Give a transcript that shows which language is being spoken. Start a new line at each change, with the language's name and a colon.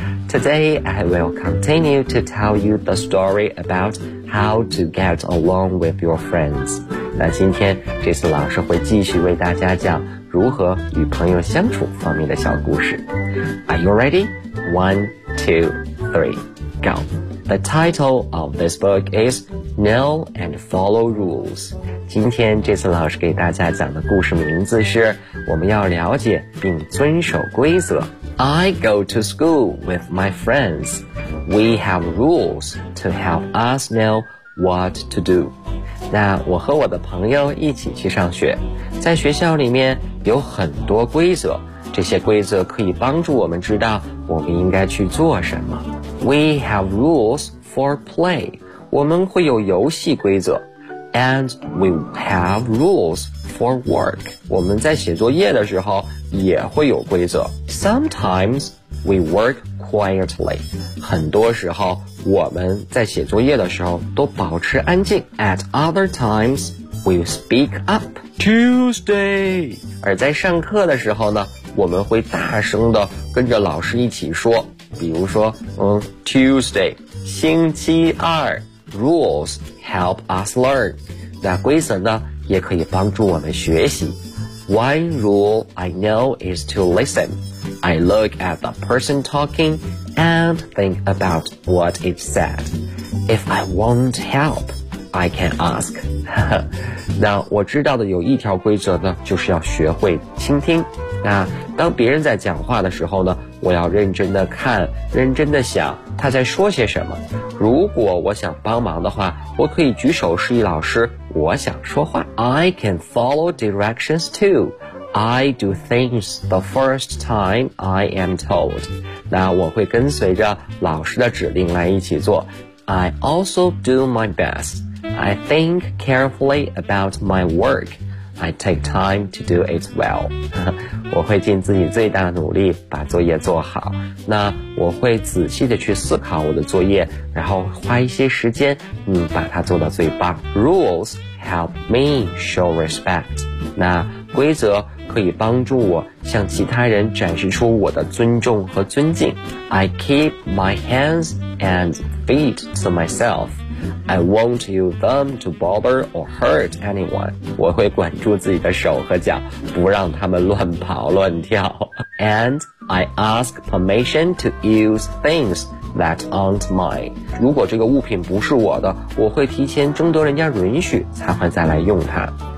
English: Today, I will continue to tell you the story about how to get along with your friends.
Chinese: 那今天 Jason 老师会继续为大家讲如何与朋友相处方面的小故事。
English: Are you ready? 1, 2, 3, go! The title of this book is Know and Follow Rules.
Chinese: 今天这次老师给大家讲的故事名字是我们要了解并遵守规则。
English: I go to school with my friends. We have rules to help us know what to do.
Chinese: 那我和我的朋友一起去上学，在学校里面有很多规则，这些规则可以帮助我们知道我们应该去做什么。
English: We have rules for play.
Chinese: 我们会有游戏规则。
English: And we have rules for work.
Chinese: 我们在写作业的时候也会有规则。
English: Sometimes we work quietly.
Chinese: 很多时候我们在写作业的时候都保持安静。
English: At other times, we speak up. Tuesday.
Chinese: 而在上课的时候呢，我们会大声地跟着老师一起说。比如说Tuesday, 星期二。
English: Rules help us learn.
Chinese: 那规则呢也可以帮助我们学习。
English: One rule I know is to listen. I look at the person talking and think about what it said. If I want help, I can ask.
Chinese: 那我知道的有一条规则呢，就是要学会倾听。那当别人在讲话的时候呢，我要认真的看，认真的想他在说些什么。如果我想帮忙的话，我可以举手示意老师我想说话。
English: I can follow directions too. I do things the first time I am told.
Chinese: 那我会跟随着老师的指令来一起做。
English: I also do my best. I think carefully about my work. I take time to do it well.
Chinese: 我会尽自己最大的努力把作业做好。那我会仔细的去思考我的作业，然后花一些时间把它做到最棒。
English: Rules help me show respect.
Chinese: 那规则可以帮助我向其他人展示出我的尊重和尊敬。
English: I keep my hands and feet to myself. I won't use them to bother or hurt anyone.
Chinese: 我会管住自己的手和脚，不让他们乱跑乱跳。
English: And I ask permission to use things that aren't mine.
Chinese: 如果这个物品不是我的，我会提前征得人家允许才会再来用它。